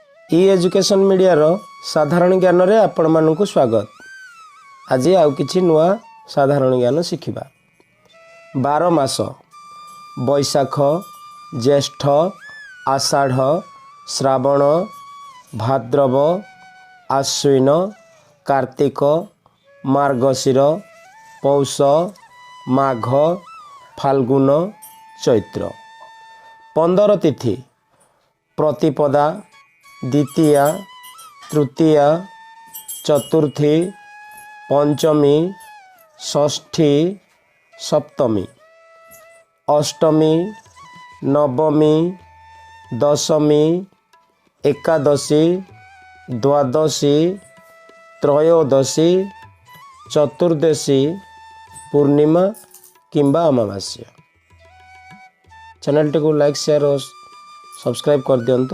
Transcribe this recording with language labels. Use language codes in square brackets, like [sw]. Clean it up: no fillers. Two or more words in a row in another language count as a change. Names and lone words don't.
[or] ଇ [en] education media [or] ର ସାଧାରଣ ଜ୍ଞାନ ରେ ଆପଣ ମାନଙ୍କୁ ସ୍ୱାଗତ। ଆଜି ଆଉ କିଛି ନୂଆ ସାଧାରଣ ଜ୍ଞାନ ଶିଖିବା। 12 ମାସ ବୈଶାଖ ଜ୍ୟେଷ୍ଠ ଆଷାଢ଼ ଶ୍ରାବଣ ଭାଦ୍ରବ ଆଶ୍ୱିନ କାର୍ତ୍ତିକ ମାର୍ଗଶିର ପୌଷ ମାଘ ଫାଲ୍ଗୁନ ଚୈତ୍ର। 15 ତିଥି ପ୍ରତିପଦା ଦ୍ୱିତୀୟା ତୃତୀୟା ଚତୁର୍ଥୀ ପଞ୍ଚମୀ ଷଷ୍ଠୀ ସପ୍ତମୀ ଅଷ୍ଟମୀ ନବମୀ ଦଶମୀ ଏକାଦଶୀ ଦ୍ୱାଦଶୀ ତ୍ରୟୋଦଶୀ ଚତୁର୍ଦ୍ଦଶୀ ପୂର୍ଣ୍ଣିମା କିମ୍ବା ଅମାବାସ୍ୟା। ଚ୍ୟାନେଲ କୋ [en] like share [or] ଔର ସବସ୍କ୍ରାଇବ କରି ଦିଅନ୍ତୁ।